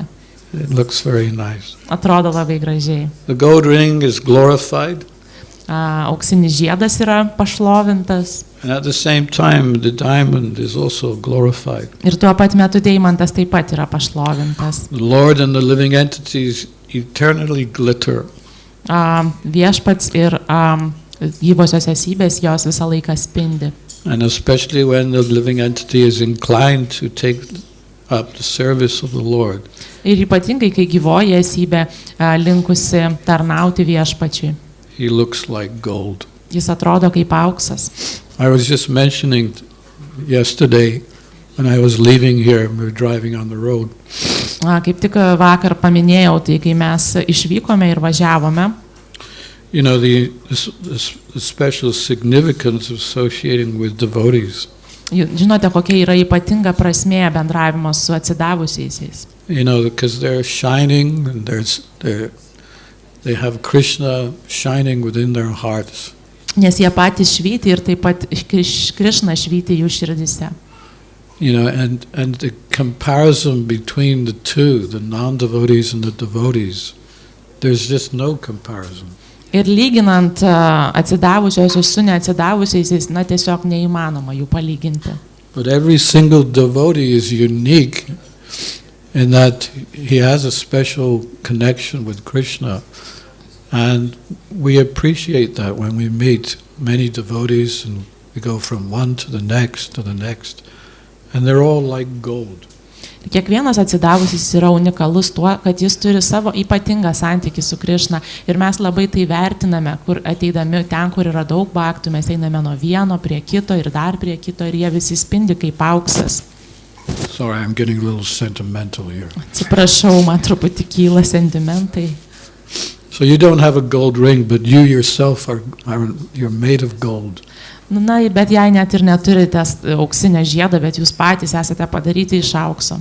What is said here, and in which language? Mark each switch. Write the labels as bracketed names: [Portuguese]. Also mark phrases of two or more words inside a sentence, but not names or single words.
[English] It looks very nice. [Lithuanian] Atrodo labai gražiai. [English] The gold ring is glorified. [Lithuanian] auksinis žiedas yra pašlovintas. [English] And at the same time, the diamond is also glorified. [Lithuanian] Ir tuo pat metu deimantas taip pat yra pašlovintas. [English] The Lord and the living entities eternally glitter. [Lithuanian] Viešpats ir gyvosios esybės jos visą laiką spindi. [English] And especially when the living entity is inclined to take up the service of the Lord. [Lithuanian] Ir ypatingai, kai gyvoji esybė linkusi tarnauti viešpačiui. [English] He looks like gold. [Lithuanian] Jis atrodo kaip auksas. [English] I was just mentioning yesterday when I was leaving here, we were driving on the road. [Lithuanian] Kaip tik vakar paminėjau, tai kai mes išvykome ir važiavome. [English] You know, the special significance associating with devotees. [Lithuanian] Žinote, kokia yra ypatinga prasmė bendravimo su atsidavusiaisiais. [English] You know, because they're shining and they have Krishna shining within their hearts. [Lithuanian] Nes jie patys švyti ir taip pat Krishna švyti jų širdise. [English] You know, and the comparison between the two, the non-devotees and the devotees, there's just no comparison. [Lithuanian] Ir lyginant atsidavusiosius su neatsidavusiaisiais, tiesiog neįmanoma jų palyginti. [English] But every single devotee is unique in that he has a special connection with Krishna, and we appreciate that when we meet many devotees and we go from one to the next, and they're all like gold. [Lithuanian] Kiekvienas atsidavusis yra unikalus tuo, kad jis turi savo ypatingą santykį su Krishna ir mes labai tai vertiname, kur ateidami ten, kur yra daug bhaktų, mes einame nuo vieno prie kito ir dar prie kito ir jie visi spindi kaip auksas. [English] Sorry, I'm getting a little sentimental here. [Lithuanian] Atsiprašau, man truputį kyla sentimentai. [English] So you don't have a gold ring, but you yourself you're made of gold. [Lithuanian] Bet jei net ir neturite auksinę žiedą, bet jūs patys esate padaryti iš aukso.